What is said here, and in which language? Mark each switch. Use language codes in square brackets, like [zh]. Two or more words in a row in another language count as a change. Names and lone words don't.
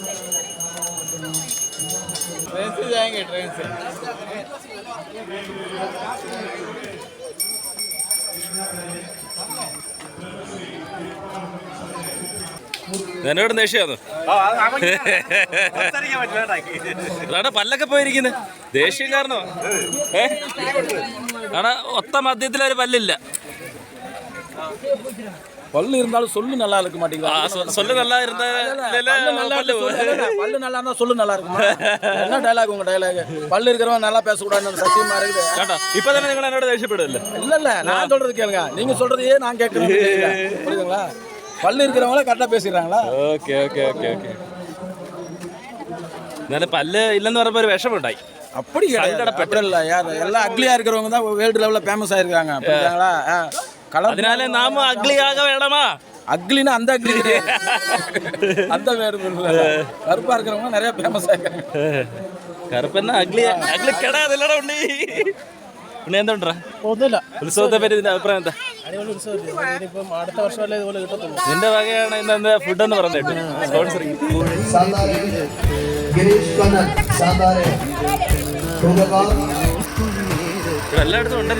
[ml] എന്നോട് ദേഷ്യമാണ്. അതാണ് പല്ലൊക്കെ പോയിരിക്കുന്നത്. ദേഷ്യം കാരണോ? ആടാ ഒത്ത മധ്യത്തിലൊരു പല്ലില്ല. [ta] பல்லு இருந்தாலும் சொல்லு நல்லா இருக்க மாட்டேங்குது. சொல்லு நல்லா இருந்தா பல்லு நல்லா இருந்தா சொல்லு நல்லா இருக்குமா? என்ன டைலாக் உங்க டைலாக்? பல்லு இருக்கிறவன் நல்லா பேசக்கூடாதுன்னு சத்தியமா இருக்குது. [ml] കേട്ടോ ഇപ്പൊ തന്നെ നിങ്ങൾ എന്നോട് ദേഷ്യപ്പെടില്ല. [ta] இல்ல நான் சொல்றது கேளுங்க, நீங்க சொல்றதையே நான் கேட்கறேன். புரியுதுங்களா? பல்லு இருக்கிறவங்கள கரெக்டா பேசிடுறாங்களா? [en] okay okay okay okay. [ml] എന്നാലും പല്ല് ഇല്ലെന്ന് പറയുമ്പോ ഒരു വിഷമുണ്ടായി. [ta] அப்படி கிடையாது. எல்லாம் அக்லியா இருக்கிறவங்க தான் [en] world level-la [ta] ஃபேமஸ் ஆயிருக்காங்க. புரியுதுங்களா? அதினாலே நாம அக்லியாக வேணமா. அக்லினா அந்த அக்லி கிடையாது. அந்த வேறு கருப்பா இருக்கிறவங்க நிறைய ஃபேமஸ் ஆயிருக்காங்க. [ml] കറുപ്പെന്നാ അഗ്ലി അഗ്ലി കെടാതില്ലടാ ഉണ്ണി. ഉണ്ണി എന്താ ഒന്നുമില്ല. ഉത്സവത്തെ പറ്റി ഇതിന്റെ അഭിപ്രായം എന്താ? അടുത്ത വർഷമല്ലേ ഇതുപോലെ കിട്ടത്തുള്ളൂ. നിന്റെ വകയാണ് ഇന്ന് ഫുഡ് എന്ന് പറഞ്ഞിട്ട് സ്പോൺസറിങ്. എല്ലായിടത്തും ഉണ്ടല്ലോ.